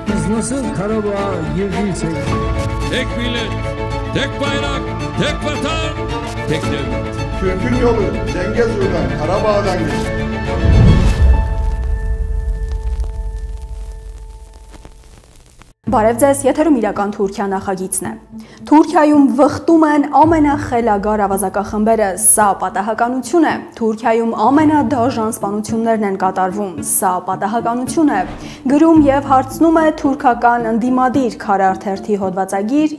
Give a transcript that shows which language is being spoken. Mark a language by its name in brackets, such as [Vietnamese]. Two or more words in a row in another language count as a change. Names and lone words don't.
[Turkish] Nasıl Karabağ girdiysek. Tek millet, tek bayrak, tek vatan, tek devlet. Türk'ün yolu Zengezur'dan, Karabağ'dan geçti. [Armenian] Բարև ձեզ, եթերում իրական Թուրքիա նախագիծն է։ Թուրքիայում վխտում են ամենախելագար ավազակախմբերը, սա պատահականություն է։ Թուրքիայում ամենադաժան սպանություններն են կատարվում, սա պատահականություն է։ Գրում եւ հարցնում է թուրքական ընդդիմադիր Քարար թերթի հոդվածագիր